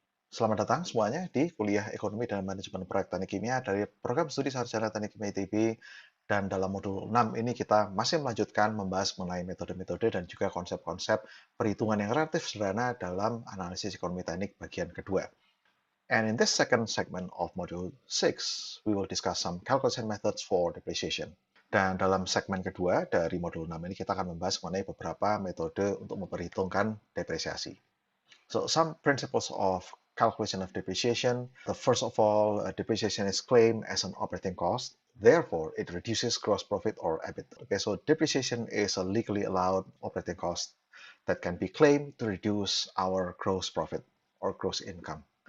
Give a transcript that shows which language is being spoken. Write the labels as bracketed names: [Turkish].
[Indonesian] Selamat datang semuanya di kuliah Ekonomi dan Manajemen Proyek Teknik Kimia dari Program Studi Sarjana Teknik Kimia ITB. Dan dalam modul 6 ini kita masih melanjutkan membahas mengenai metode-metode dan juga konsep-konsep perhitungan yang relatif sederhana dalam analisis ekonomi teknik bagian kedua. [English] And in this second segment of Module 6, we will discuss some calculation methods for depreciation. [Indonesian] Dan dalam segmen kedua dari modul 6 ini kita akan membahas mengenai beberapa metode untuk memperhitungkan depresiasi. [English] So some principles of calculation of depreciation. The first of all, depreciation is claimed as an operating cost. Therefore, it reduces gross profit or EBIT. Okay, so depreciation is a legally allowed operating cost that can be claimed to reduce our gross profit or gross income.